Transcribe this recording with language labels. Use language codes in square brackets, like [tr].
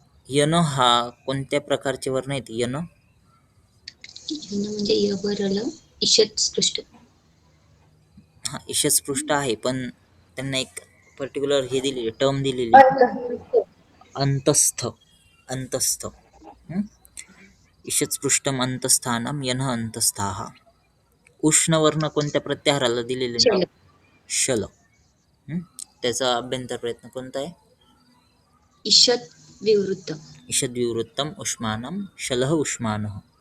[mr] N हा कोणत्या प्रकारचे वर्ण आहेत? यन यन म्हणजे य वर ल ईषत स्पृष्ट. हा ईषत स्पृष्ट आहे, पण त्यांना एक पर्टिक्युलर हे दिलेली टर्म दिलेली आहे. अंतस्थ. अंतस्थ. [sa] ईषत स्पृष्टम अंतस्थानम यन अंतस्थाः. [mr] उष्ण वर्ण कोणत्या प्रत्याहाराला दिलेले नाव? शल. शल. त्याचा अभ्यंतर प्रयत्न कोणता आहे? ईषत विवृत्त. [sa] ईषद विवृत्तम उष्मानम शलः उष्मानः.